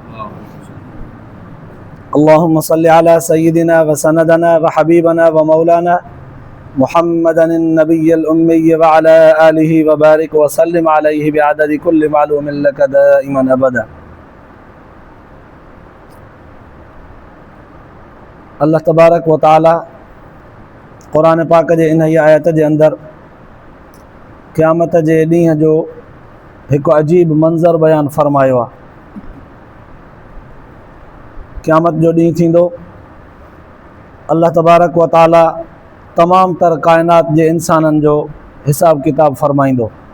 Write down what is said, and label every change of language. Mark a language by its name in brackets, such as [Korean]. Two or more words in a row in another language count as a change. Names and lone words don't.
[Arabic] اللهم صل على سيدنا وسندنا وحبيبنا ومولانا محمدا النبي الأمي وعلى آله وبارك وسلم عليه بعدد كل معلوم لك دائما أبدا [Sindhi] अल्लाह तबारक व ताला क़ुरान पाक जे इन आयत जे अंदरि क़यामत जे ॾींहं जो हिकु अजीब मंज़र बयानु फ़रमायो आहे। क़यामत जो ॾींहुं थींदो, अल्लाह तबारक व ताला तमामु तर काइनात जे इंसाननि जो हिसाब किताब फ़रमाईंदो।